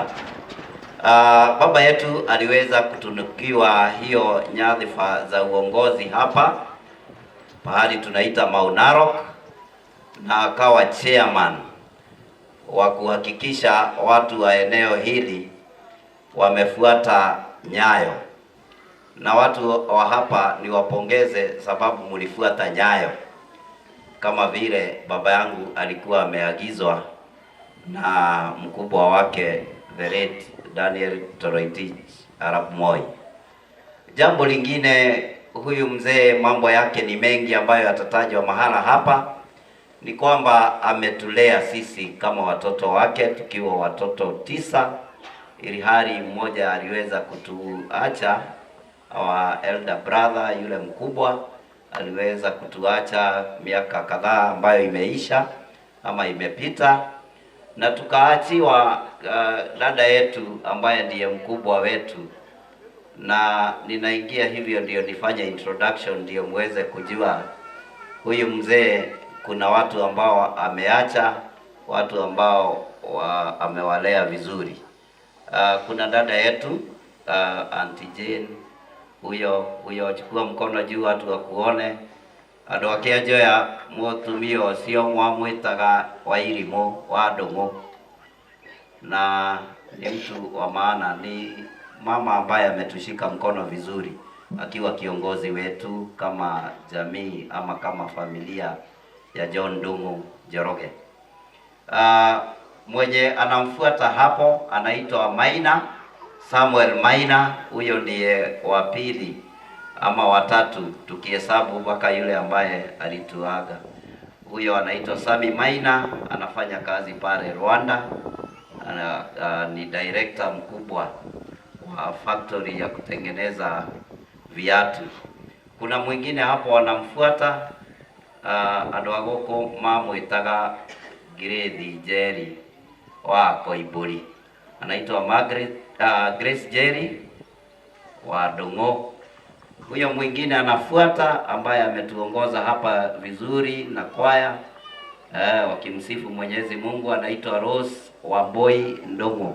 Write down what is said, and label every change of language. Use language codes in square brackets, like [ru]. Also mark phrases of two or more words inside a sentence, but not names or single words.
[sw] Baba yetu aliweza kutunukiwa hiyo nyadhifa za uongozi hapa pahali tunaita Mau Narok, na akawa chairman wa kuhakikisha watu wa eneo hili wamefuata nyayo. Na watu wa hapa niwapongeze sababu mlifuata nyayo, kama vile baba yangu alikuwa ameagizwa na mkubwa wake [en] the late [sw] Daniel Toroitich Arap Moi. Jambo lingine, huyu mzee mambo yake ni mengi ambayo yatatajwa mahala hapa, ni kwamba ametulea sisi kama watoto wake tukiwa watoto 9, ili hali mmoja aliweza kutuacha, [en] our elder brother [sw] yule mkubwa aliweza kutuacha miaka kadhaa ambayo imeisha ama imepita, na tukaachiwa dada yetu ambaye ndiye mkubwa wetu. Na ninaingia hivyo ndio nifanye introduction ndio muweze kujua huyu mzee kuna watu ambao ameacha, watu ambao amewalea vizuri. Kuna dada yetu Auntie Jane, huyo chukua mkono juu watu wakuone. [ki] Andũ ake njoya mũtumia ũcio mwamwĩtaga Wairimu wa Ndungu, [sw] na ni mtu wa maana, ni mama ambaye ametushika mkono vizuri akiwa kiongozi wetu kama jamii ama kama familia ya John Ndungu Njoroge. Mwenye anamfuata hapo anaitwa Maina Samuel Maina, huyo ndiye wa pili ama watatu tukihesabu mpaka yule ambaye alituaga. Huyo anaitwa Sami Maina, anafanya kazi pale Rwanda. Ni director mkubwa wa factory ya kutengeneza viatu. Kuna mwingine hapo wanamfuata [ki] andũ agoko mamwĩtaga [sw] Grace Jerry wa Koimburi, anaitwa Grace Jerry wa Ndungu. Huyo mwingine anafuata ambaye ametuongoza hapa vizuri na kwaya wakimsifu Mwenyezi Mungu, anaitwa Rose Wamboi Ndungu.